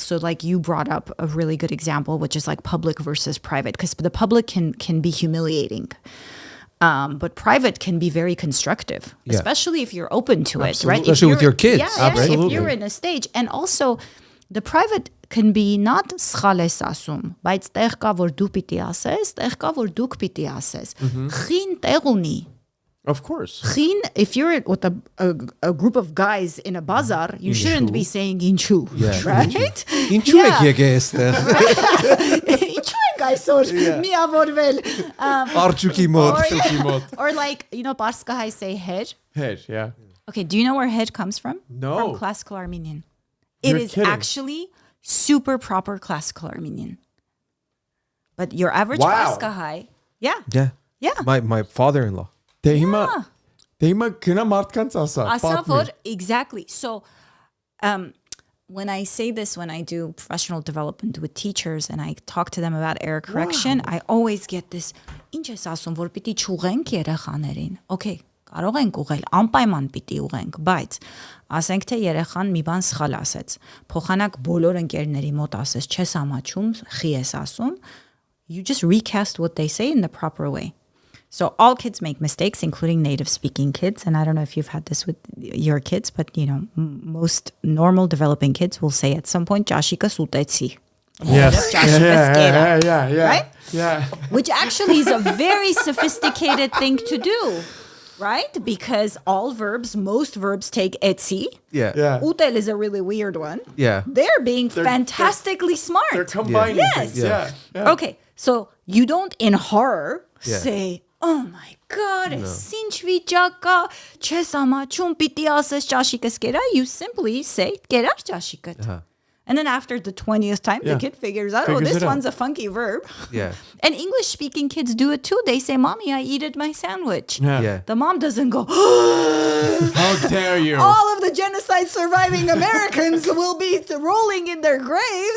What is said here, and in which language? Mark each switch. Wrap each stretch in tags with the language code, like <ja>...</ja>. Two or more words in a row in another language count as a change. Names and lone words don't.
<en>So like you brought up a really good example, which is like public versus private, because the public can be humiliating. But private can be very constructive, especially if you're open to it, right? Especially with your kids. Yeah, if you're in a stage. And also, the private can be not</en> <hy>սխալ ես ասում, բայց տեղ կա որ դու պիտի ասես, տեղ կա որ դուք պիտի ասես. Խին տեղ ունի.</hy> <en>Of course. Խին, if you're with a group of guys in a bazaar, you shouldn't be saying inchu, right?</en> <hy>Ինչու եք եկել այստեղ? Inchu ենք այսօր միավորվել. Արջուկի մոտ.</hy> <en>Or like, Parskahai say head. Head, yeah. Okay, do you know where head comes from? No. From classical Armenian. You're It is kidding. actually super proper classical Armenian. But your average Wow. Parskahai, yeah. My father-in-law.</en> <hy>Դե հիմա գնա մարդկանց ասա.</hy> <en>Asafod, exactly. So when I say this, when I do professional development with teachers and I talk to them about error correction, I always get this,</en> <hy>ինչ ես ասում, որ պիտի չուղենք երեխաներին. Okay, Կարող ենք ուղղել, անպայման պիտի ուղենք, բայց ասենք թե երեխան մի բան սխալ ասեց, փոխանակ բոլոր ընկերների մոտ ասես չես ամաչում, խի ես ասում,</hy> <en>you just recast what they say in the proper way. So all kids make mistakes, including native speaking kids. And I don't know if you've had this with your kids, but most normal developing kids will say at some point,</en> <hy>ճաշիկս ուտեցի.</hy> <en>Yes. Yeah. Right? Yeah. Which actually is a very sophisticated thing to do, right? Because most verbs take etsi. Yeah. Utel is a really weird one. Yeah. They're being fantastically smart. They're combining Yes. things. Yeah. Okay, so you don't in horror say, oh my God,</en> <hy>ինչ վիճակա, չես ամաչում պիտի ասես ճաշիկս կերա.</hy> <en>You simply say,</en> <hy>կերա ճաշիկդ.</hy> <en>And then after the 20th time, the kid figures out, this one's a funky verb. Yeah. And English-speaking kids do it too. They say, Mommy, I eated my sandwich. Yeah. The mom doesn't go, How dare you? all of the genocide surviving Americans will be rolling in their graves.</en>